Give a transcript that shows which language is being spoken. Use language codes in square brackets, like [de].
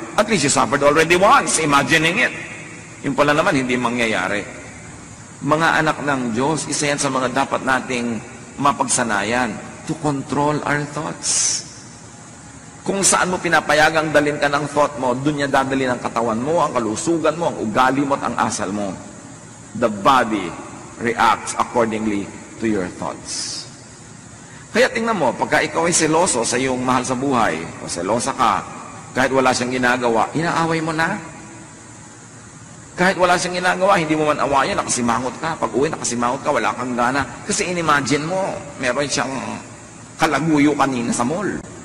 [en] At least you suffered already once, imagining it. [tl] Yung pala naman, hindi mangyayari. Mga anak ng Diyos, isa yan sa mga dapat nating mapagsanayan. [en] To control our thoughts. [tl] Kung saan mo pinapayagang dalhin ka ng thought mo, doon niya dadalhin ang katawan mo, ang kalusugan mo, ang ugali mo at ang asal mo. [en] The body reacts accordingly to your thoughts. [tl] Kaya tingnan mo, pagka ikaw ay seloso sa iyong mahal sa buhay, o selosa ka, kahit wala siyang ginagawa, inaaway mo na. Kahit wala siyang ginagawa, hindi mo man awayan, nakasimangot ka. Pag uwi, nakasimangot ka, wala kang gana. Kasi inimagine mo, meron siyang kalaguyo kanina sa mall.